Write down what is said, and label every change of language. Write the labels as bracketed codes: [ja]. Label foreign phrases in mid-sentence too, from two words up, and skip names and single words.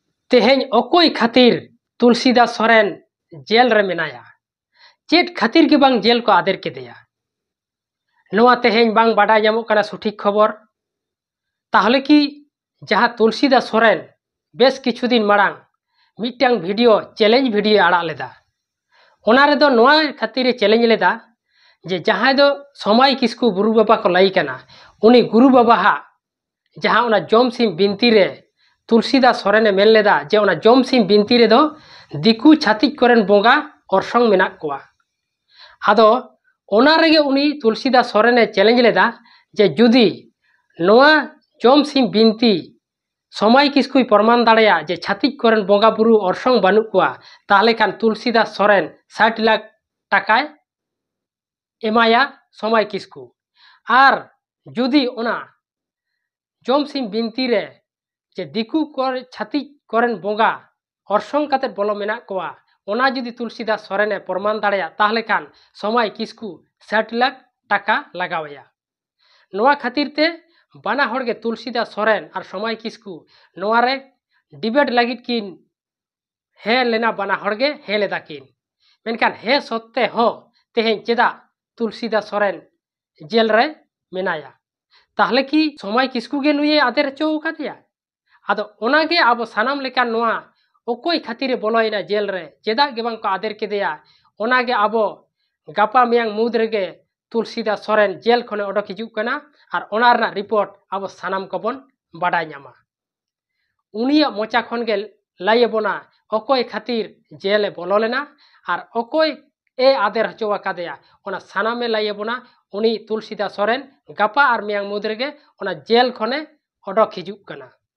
[sat] तेहें अकोई खातिर तुलसीदास सोरेन जेल रे मेनाया चेट खातिर के बांग जेल को आदेर के दिया नोआ तेहें बांग बाडा जामो कना सठिक खबर ताहले कि जहाँ तुलसीदास सोरेन बेस किछु दिन मारांग मिट्टांग [en] video challenge video [sat] आड़ा लेदा ओना रेदो नोआ खातिर चैलेंज लेदा जे जहाँ दो समय किसकु गुरु बाबा को लाई कना उनी गुरु बाबा हा जहाँ उना जमसिम बिनती रे तुलसीदास सोरेने मेन लेदा जे उना जमसिम बिनती रे दो दिकु छातिक कोरेन बोंगा अरसंग मेना कोआ आदो ओना रेगे उनी तुलसीदास सोरेने चैलेंज लेदा जे जुदी नोआ जमसिम बिनती समय किसकुई प्रमाण दाड़ेया जे छातिक कोरेन बोंगा बुरु अरसंग बानु कोआ ताहले खान तुलसीदास सोरेन 60 लाख टाकाय एमाया समय किसकु आर जुदी ओना जमसिम बिनती रे जे दिकु कर छातिक कोरेन बोंगा अरसंग काते बोलो मेना कोआ ओना जुदी तुलसीदास सोरेने प्रमाण दाड़ेया ताहले खान समय किसकु 60 लाख टाका लगावया नोआ खातिर ते बाना हड़गे तुलसीदास सोरेन और समय किसकु नोआ रे डिबेट लगित किन हे लेना बाना हड़गे हे लेदा किन मेनखान हे सत्ते हो तेहें चेदा तुलसीदास सोरेन जेल रे मेनाया ताहले कि समय किसकु गे नुये आदेर चो कादिया आदो ओनागे आबो सानाम लेकान नोआ ओकोई खातिर बोलोयना जेल रे चेदा गे बांग को आदेर केदेया ओनागे आबो गापा मियांग मुद रेगे तुलसीदास सोरेन जेल खने ओडक हिजुग कना और ओना रना रिपोर्ट आबो सानाम कबन बाडाय ᱧᱟᱢᱟ उनिया मोचा खन गे लाइबोना ओकोई खातिर जेल बोलो लेना और ओकोई ए आदेर हचोवा कादेया ओना सानामे लाइबोना उनी तुलसीदास सोरेन गापा और मियांग मुद रेगे ओना जेल खने ओडक हिजुग कना।